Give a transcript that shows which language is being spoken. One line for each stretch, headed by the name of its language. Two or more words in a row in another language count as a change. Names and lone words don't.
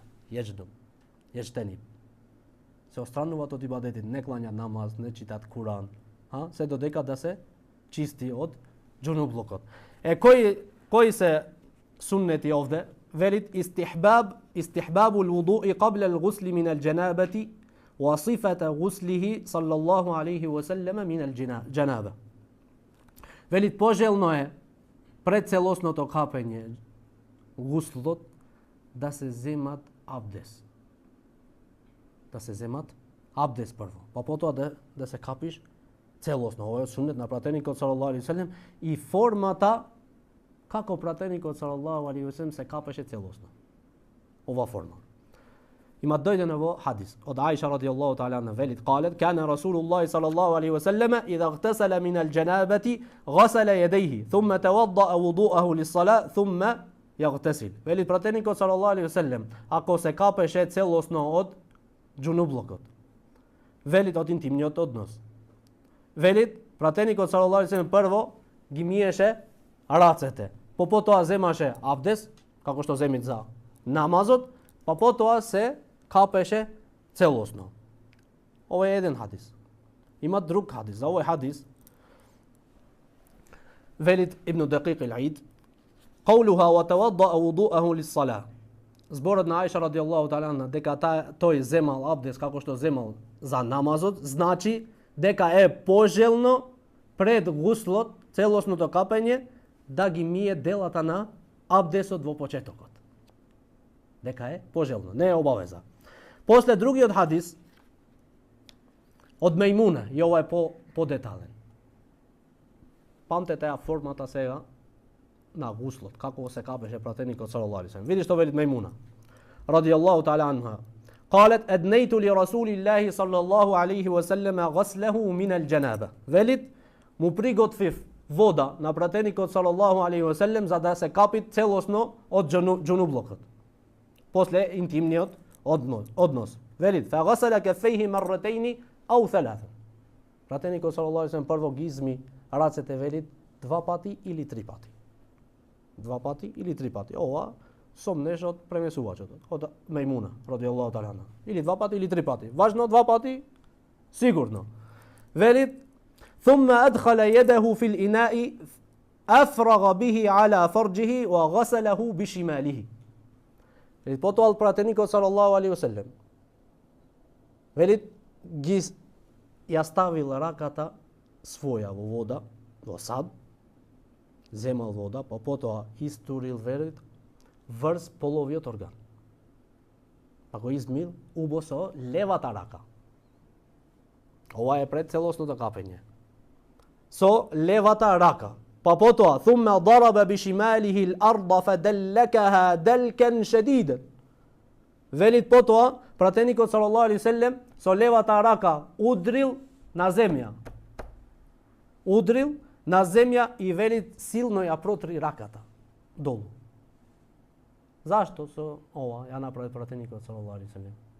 Macedonian: Ештениб. Се острануваат од ибадетите, не кланјат намаз, не читат Куран, се додека да се чисти од џунублукот. Кои се суннети овде?
Arabic: Велит استحباب الوضوء قبل الغسل من الجنابة وصفة غسله صلى الله عليه وسلم من الجنابة.
Macedonian: Велит пожелно е пред целосното капење гуслот да се земат абдес. Да се земат абдес прво, па потоа да се капиш целосно. Ова е сунет на пратеникот
Arabic: صلى الله عليه وسلم
Macedonian: и формата како пратеникот
Arabic: صلى الله عليه وسلم
Macedonian: се капеше целосно. Ова форма. Има дојдено во хадис од Аиша
Arabic: رضي الله تعالى عنها велит قالت كان رسول الله صلى الله عليه وسلم إذا اغتسل من الجنابة غسل يديه ثم توضأ وضوءه للصلاة ثم يغتسل.
Macedonian: Велит пратеникот
Arabic: صلى الله عليه وسلم
Macedonian: ако се капеше целосно од џунублукот, велит од интимниот однос. Велит пратеникот
Arabic: صلى الله عليه وسلم
Macedonian: прво ги миеше рацете, потоа земаше абдес, како што земит за намазот, па потоа се капеше целосно. Ова е еден хадис. Има друг хадис. За овој хадис велит Ибн Дакиқ ал-Ид
Arabic: قولها وتوضأ وضوءه للصلاة.
Macedonian: Зборот на Аиша
Arabic: رضي الله تعالى عنها
Macedonian: дека тој земал абдес како што земал за намазот, значи дека е пожелно пред гуслот, целосното капење, да ги мие делата на абдесот во почетокот. Дека е пожелно, не е обавеза. После другиот хадис од Мејмуна, и ова е подетален. Памтете ја формата сега на гуслот, како се капеше пратеникот
Arabic: صلى الله عليه وسلم.
Macedonian: Види што вели Мејмуна
Arabic: رضي الله تعالى عنها. قالت أدنيت لرسول الله صلى الله عليه وسلم غسله من الجنابة.
Macedonian: Велит му приготвив вода на пратеникот
Arabic: صلى الله عليه وسلم
Macedonian: за да се капи целосно од џунублукот. После интимниот однос.
Arabic: Велит فغسل كفيه مرتين أو ثلاثة.
Macedonian: Пратеникот
Arabic: صلى الله عليه وسلم
Macedonian: прво ги изми рацете, велит 2 пати или 3 пати. 2 пати или 3 пати. Ова сомнеш од премесувачот, од Мејмуна
Arabic: رضي الله تعالى عنها.
Macedonian: Или 2 пати или 3 пати. Важно 2 пати сигурно.
Arabic: Велит ثم أدخل يده في الإناء أفرغ به على فرجه وغسله بشماله.
Macedonian: Велит потоа пратеникот
Arabic: صلى الله عليه وسلم
Macedonian: велит ги ја ставил раката своја во вода, во сад, земал вода, па потоа истурил, велит, врз половиот орган. Па го измил убо со левата рака. Ова е пред целосното капење. Со левата рака. Па потоа
Arabic: ثم ضرب بشماله الأرض فدلكها دلكا شديدا.
Macedonian: Велит потоа пратеникот
Arabic: صلى الله عليه وسلم
Macedonian: со левата рака удрил на земја. Удрил на земја и велит силно ја протри раката долу. Зашто со ова ја направи пратеникот
Arabic: صلى الله عليه وسلم?